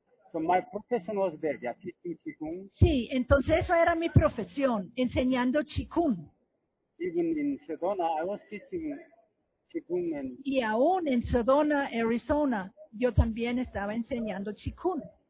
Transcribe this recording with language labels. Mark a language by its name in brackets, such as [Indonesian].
[English] So my profession was there, yeah, teaching Qigong. [Spanish] Sí, entonces eso era mi profesión, enseñando Qigong. [English] Even in Sedona, I was teaching Qigong and... [Spanish] Y aún en Sedona, Arizona, yo también estaba enseñando Qigong.